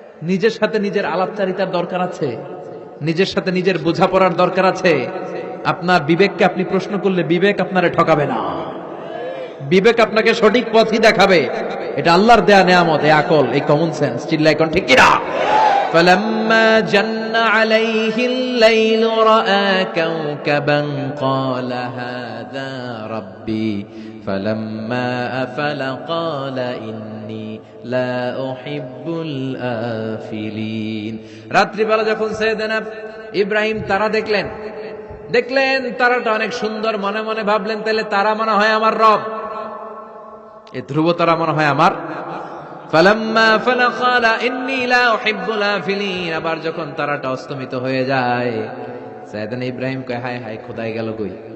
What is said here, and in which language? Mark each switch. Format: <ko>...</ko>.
<bn>নিজের সাথে নিজের আলাপচারিতার দরকার আছে, নিজের সাথে নিজের বোঝাপড়ার দরকার আছে। আপনার বিবেককে আপনি প্রশ্ন করলে বিবেক আপনারে ঠকাবে না, বিবেক আপনাকে সঠিক পথই দেখাবে। এটা আল্লাহর দেয়া নেয়ামত, এই আকল, এই কমন সেন্স। চিল্লাই কোন ঠিক কিনা?</bn> <ar>فلما جن عليه الليل رأى كوكبا قال هذا ربي فلما أفل قال إني لا أحب الآفلين।</ar> <bn>রাত্রি বেলা যখন সাইয়েদনা ইব্রাহিম তারা দেখলেন তারাটা অনেক সুন্দর। মনে মনে ভাবলেন, তাহলে তারা মনে হয় আমার রব, এই ধ্রুব তারা মনে হয় আমার।</bn> <ar>ফালাম্মা ফালা ক্বালা ইন্নী লা উহিব্বুল আফিলিন।</ar> <bn>আবার যখন তারাটা অস্তমিত হয়ে যায়, সাইয়েদনা ইব্রাহিম কয়, হায় হায়, খোদাই গেল কই?</bn>